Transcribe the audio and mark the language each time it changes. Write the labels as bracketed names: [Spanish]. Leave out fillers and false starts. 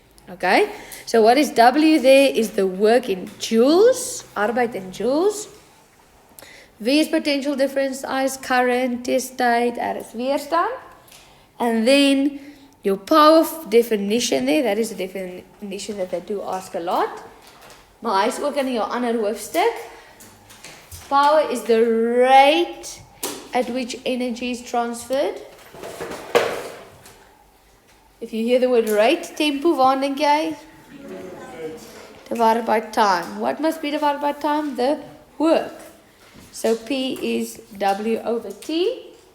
[English] Okay, so what is W there is the work in joules, [Afrikaans] arbeid in joules. [English] V is potential difference, I is current, T is tyd, R is weerstand. And then your power definition there, that is a definition that they do ask a lot. [Afrikaans] Maar hy is ook in jou ander hoofstuk. [English] Power is the rate at which energy is transferred. If you hear the word rate, tempo, [Afrikaans] waar dink jy? [English] Divided by time. What must be divided by time? The work. So P is W over T.